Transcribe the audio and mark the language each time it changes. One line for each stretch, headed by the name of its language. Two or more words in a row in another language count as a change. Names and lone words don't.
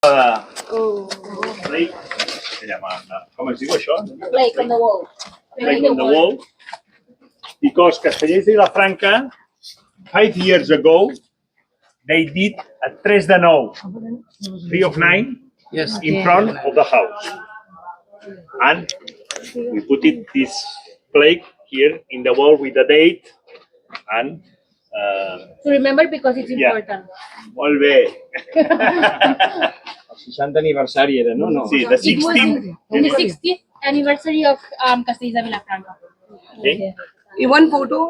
Catalan: Oh. Lake, com es diu això?
English: Lake on the wall. Lake on the wall. Because Castellers de Vilafranca, 5 years ago, they did a 3 de 9, 3 of 9, Yes. in front of the house. And we put it this plaque here in the wall with the date and To remember because it's Yeah. important.
Catalan: molt bé. El 60 aniversari era, no? No. Sí,
English: the It was 16th. the 60th anniversary of Castells de Vilafranca. Okay. You want photo?